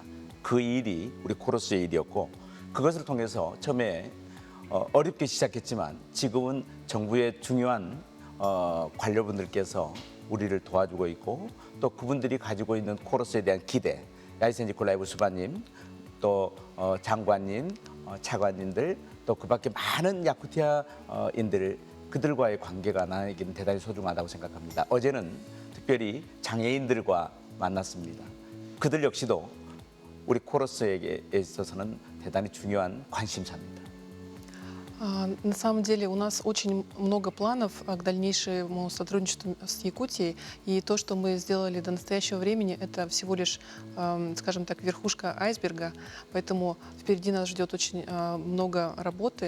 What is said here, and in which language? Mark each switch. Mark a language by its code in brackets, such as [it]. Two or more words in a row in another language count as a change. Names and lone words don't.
[ko] 그 일이 우리 코러스의 일이었고 그것을 통해서 처음에 어렵게 시작했지만 지금은 정부의 중요한 관료분들께서 우리를 도와주고 있고 또 그분들이 가지고 있는 코러스에 대한 기대, 야이센 니콜라이브 수바님, 또 장관님, 차관님들, 또 그밖에 많은 야쿠티아인들 그들과의 관계가 나에게는 대단히 소중하다고 생각합니다. 어제는 특별히 장애인들과 만났습니다. 그들 역시도 우리 코러스에게 있어서는 대단히 중요한 관심사입니다. [ru] На самом деле у нас очень много планов к дальнейшему сотрудничеству с Якутией. И то, что мы сделали до настоящего времени, это всего лишь, скажем так, верхушка айсберга. Поэтому впереди нас ждет очень много работы.